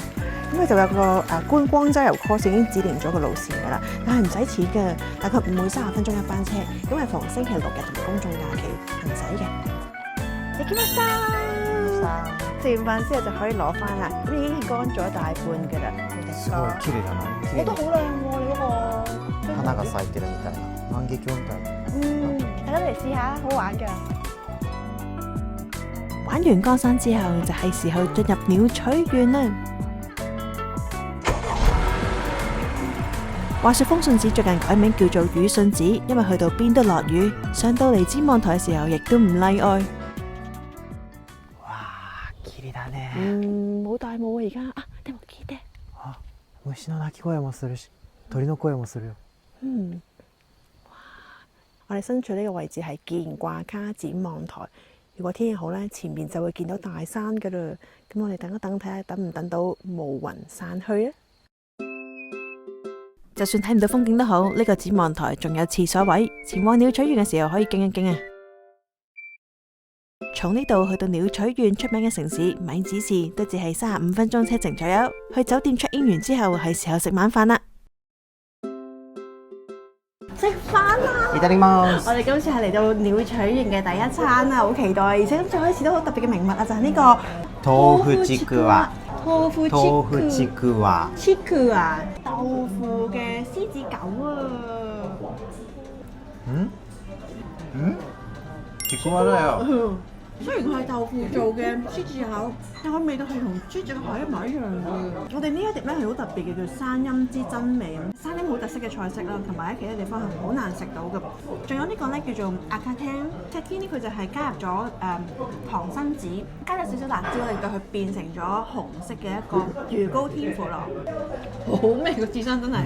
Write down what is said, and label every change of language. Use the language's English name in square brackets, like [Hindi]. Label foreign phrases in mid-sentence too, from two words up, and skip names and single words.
[Cantonese] 咁佢就有個觀光周遊 course 已經指定咗個路線㗎啦，但係唔使錢嘅，大概每30分鐘一班車，咁係逢星期6日同公眾假期唔使嘅。你見乜衫？食完飯之後就可以攞翻啦，咁已經係乾咗大半㗎啦。 [Japanese] すごい綺麗だな。 [Cantonese] 我都好靚喎，你嗰個 [Japanese] 花が咲いてるみたいな。萬華鏡みたいな。 [Cantonese] 大家嚟試下，好玩㗎。玩完岡山之後，就係時候進入鳥取縣啦。話說風信寺最近改名叫做雨信寺，因為去到邊都落雨，上到嚟展望台嘅時候，亦都唔例外。 [Japanese] 哇、綺麗だね。 [Cantonese] 冇大霧啊而家啊， [Japanese] でも聞いて。虫の鳴き声もするし、鳥の声もするよ。 [Cantonese] 我哋身處呢個位置係見掛卡展望台。如果天氣好咧，前面就會見到大山噶啦。咁我哋等一等睇下，等唔等到霧雲散去啊？就算睇唔到風景都好，呢個展望台仲有廁所位，前往鳥取縣嘅時候可以經一經啊。從呢度去到鳥取縣出名嘅城市米子市，都只係35分鐘車程左右。去酒店 [English] check in [Cantonese] 完之後，係時候食晚飯啦。食飯啦！ [Japanese] いただきます。 [Cantonese] 我哋今次係嚟到鳥取縣嘅第一餐啊，好期待！而且今次可以試到好特別嘅名物啊，就係呢個 [Japanese] 豆腐ちくわ。豆腐豆腐ちくわ。ちくわ， [Cantonese] 豆腐嘅獅子狗啊！ [Japanese] ちくわだよ。 [Cantonese] 雖然佢係豆腐做嘅獅子口，但佢味道係同獅子口一模一樣嘅。我哋呢一碟咧係好特別嘅，叫山陰之真味。山陰好特色嘅菜式啦，同埋喺其他地方係好難食到嘅。仲有呢個咧叫做阿卡聽，赤天呢佢就係加入咗唐辛子，加咗少少辣椒，令到佢變成咗紅色嘅一個魚糕天婦羅，好味個刺身真係。